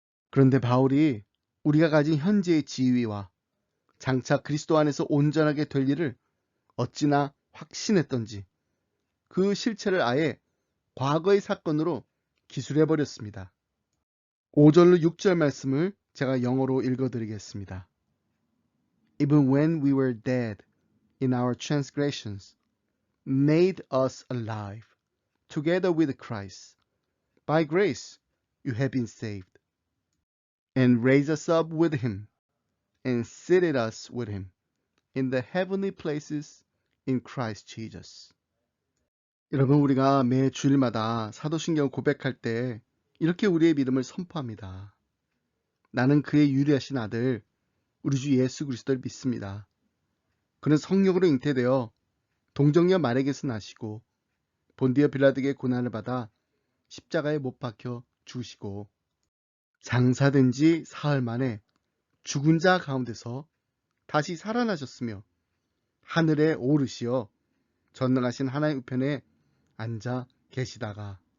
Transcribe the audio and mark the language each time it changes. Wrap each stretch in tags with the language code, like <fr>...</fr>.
<ko>그런데 바울이 우리가 가진 현재의 지위와 장차 그리스도 안에서 온전하게 될 일을 어찌나 확신했던지 그 실체를 아예 과거의 사건으로 기술해버렸습니다. 5절로 6절 말씀을 제가 영어로 읽어드리겠습니다.</ko> <en>Even when we were dead in our transgressions, made us alive together with Christ. By grace you have been saved, and raised us up with him, and seated us with him in the heavenly places in Christ Jesus.</en> <ko>여러분, 우리가 매 주일마다 사도신경 고백할 때 이렇게 우리의 믿음을 선포합니다. 나는 그의 유리하신 아들 우리 주 예수 그리스도를 믿습니다. 그는 성령으로 잉태되어 동정녀 마리아에게서 나시고 본디어 빌라도에게 고난을 받아 십자가에 못 박혀 죽으시고 장사된 지 사흘 만에 죽은 자 가운데서 다시 살아나셨으며 하늘에 오르시어 전능하신 하나님 우편에 앉아 계시다가.</ko>